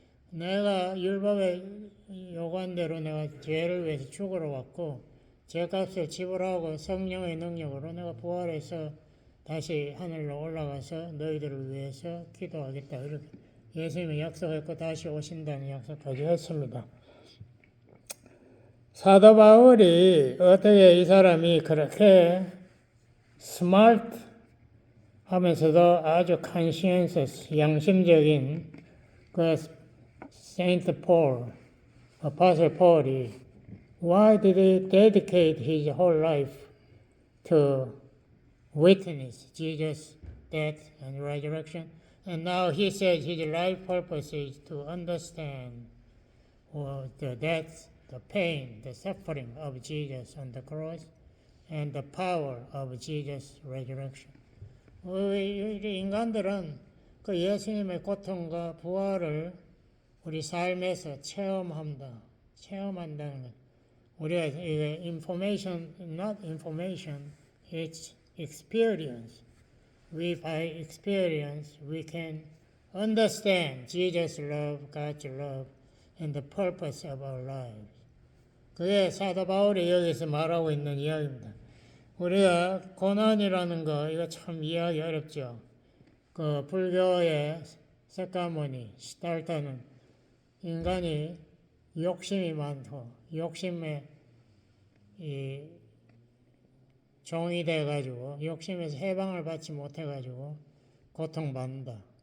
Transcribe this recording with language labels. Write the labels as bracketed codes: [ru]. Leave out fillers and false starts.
[ko] 내가 율법의 요구한대로 내가 죄를 위해서 죽으러 왔고 죄값을 지불하고 성령의 능력으로 내가 부활해서 다시 하늘로 올라가서 너희들을 위해서 기도하겠다. 이렇게 예수님이 약속했고 다시 오신다는 약속까지 했습니다. 사도 바울이 어떻게 이 사람이 그렇게 스마트 하면서도 아주 conscientious, 양심적인 그 Saint Paul, Apostle Paul이 [en] why did he dedicate his whole life to witness Jesus death, and resurrection. And now he says his life purpose is to understand the death, the pain, the suffering of Jesus on the cross, and the power of Jesus' resurrection. [ko] 우리 인간들은 그 예수님의 고통과 부활을 우리 삶에서 체험한다는 것. 우리가 이게 [en] information, not information, it's experience. By experience, we can understand Jesus' love, God's love, and the purpose of our lives. [ko] 그게 사도 바울이 여기서 말하고 있는 이야기입니다. 우리가 고난이라는 거 이거 참 이해하기 어렵죠. 그 불교의 석가모니 시달타는 인간이 욕심이 많고 욕심에 이 종이 돼가지고 욕심에서 해방을 받지 못해가지고 고통받는다.